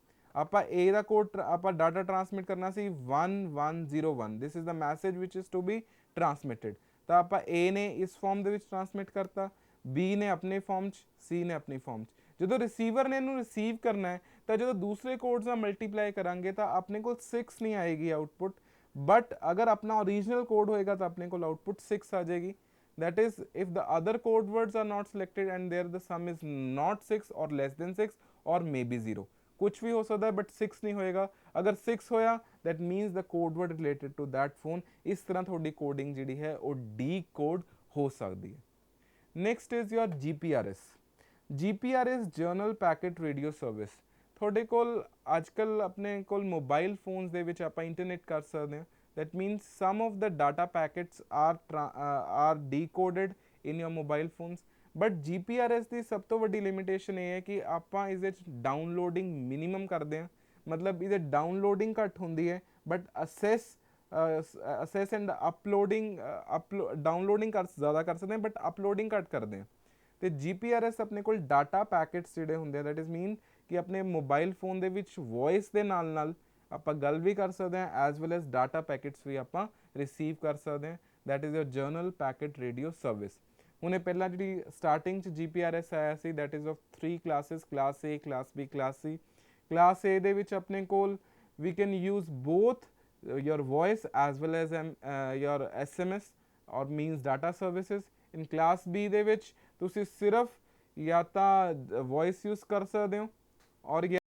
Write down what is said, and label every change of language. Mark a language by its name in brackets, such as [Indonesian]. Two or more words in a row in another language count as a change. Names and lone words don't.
[Punjabi] ਆਪਾਂ A ਦਾ ਕੋਡ ਆਪਾਂ [English] data transmit [Punjabi] ਕਰਨਾ ਸੀ 1101, [English] This is the message which is to be transmitted, [Punjabi] ਤਾਂ ਆਪਾਂ A ਨੇ ਇਸ ਫਾਰਮ ਦੇ ਵਿੱਚ ਟਰਾਂਸਮਿਟ ਕਰਤਾ, B ਨੇ ਆਪਣੇ ਫਾਰਮ 'ਚ, C ਨੇ ਆਪਣੀ ਫਾਰਮ 'ਚ। ਜਦੋਂ ਰਿਸੀਵਰ ਨੇ ਇਹਨੂੰ ਰਿਸੀਵ ਕਰਨਾ ਹੈ ਤਾਂ ਜਦੋਂ ਦੂਸਰੇ ਕੋਡਸ ਨਾਲ ਮਲਟੀਪਲਾਈ ਕਰਾਂਗੇ ਤਾਂ ਆਪਣੇ ਕੋਲ 6 ਨਹੀਂ ਆਏਗੀ ਆਊਟਪੁੱਟ, ਬਟ ਅਗਰ ਆਪਣਾ [English] original code [Punjabi] ਹੋਏਗਾ ਤਾਂ ਆਪਣੇ ਕੋਲ ਆਊਟਪੁੱਟ 6 ਆ ਜਾਏਗੀ। [English] that is if the other code words are not selected and there the sum is not 6 or less than 6 or maybe 0, [Punjabi] ਕੁਛ ਵੀ ਹੋ ਸਕਦਾ ਹੈ ਬਟ 6 ਨਹੀਂ ਹੋਏਗਾ। ਅਗਰ 6 ਹੋਇਆ [English] that means the code word related to that phone। [Punjabi] ਇਸ ਤਰ੍ਹਾਂ ਤੁਹਾਡੀ ਕੋਡਿੰਗ ਜਿਹੜੀ ਹੈ ਉਹ ਡੀਕੋਡ ਹੋ ਸਕਦੀ ਹੈ। [English] Next is your GPRS General Packet Radio Service. [Punjabi] ਤੁਹਾਡੇ ਕੋਲ ਅੱਜ ਕੱਲ੍ਹ ਆਪਣੇ ਕੋਲ [English] mobile phones [Punjabi] ਦੇ ਵਿੱਚ ਆਪਾਂ ਇੰਟਰਨੈਟ ਕਰ ਸਕਦੇ ਹਾਂ, [English] that means some of the data packets are decoded in your mobile phones, but [Punjabi] GPRS ਦੀ ਸਭ ਤੋਂ ਵੱਡੀ ਲਿਮਿਟੇਸ਼ਨ ਇਹ ਹੈ ਕਿ ਆਪਾਂ ਇਸ ਵਿੱਚ ਡਾਊਨਲੋਡਿੰਗ ਮਿਨੀਮਮ ਕਰਦੇ ਹਾਂ, ਮਤਲਬ ਇਹਦੇ ਡਾਊਨਲੋਡਿੰਗ ਘੱਟ ਹੁੰਦੀ ਹੈ ਬਟ [English] access and uploading downloading [Punjabi] ਜ਼ਿਆਦਾ ਕਰ ਸਕਦੇ ਹਾਂ ਬਟ ਅਪਲੋਡਿੰਗ ਘੱਟ ਕਰਦੇ ਹਾਂ। ਤੇ GPRS ਆਪਣੇ ਕੋਲ [English] data packets [Punjabi] ਜਿਹੜੇ ਹੁੰਦੇ ਆ [English] that is mean [Punjabi] ਕਿ ਆਪਣੇ [English] mobile phone [Punjabi] ਦੇ ਵਿੱਚ ਵੌਇਸ ਦੇ ਨਾਲ ਆਪਾਂ ਗੱਲ ਵੀ ਕਰ ਸਕਦੇ ਹਾਂ [English] as well as data packets [Punjabi] ਵੀ ਆਪਾਂ ਰਿਸੀਵ ਕਰ ਸਕਦੇ ਹਾਂ। [English] that is your Journal Packet Radio Service. [Punjabi] ਹੁਣੇ ਪਹਿਲਾਂ ਜਿਹੜੀ ਸਟਾਰਟਿੰਗ 'ਚ GPRS ਆਇਆ ਸੀ, [English] that is of 3 classes, class A, class B, class C. class A [Punjabi] ਦੇ ਵਿੱਚ ਆਪਣੇ ਕੋਲ [English] we can use both your voice as well as your SMS or means data services. in class B [Punjabi] ਦੇ ਵਿੱਚ ਤੁਸੀਂ ਸਿਰਫ ਜਾਂ ਤਾਂ [English] voice use [Punjabi] ਕਰ ਸਕਦੇ ਹੋ ਔਰ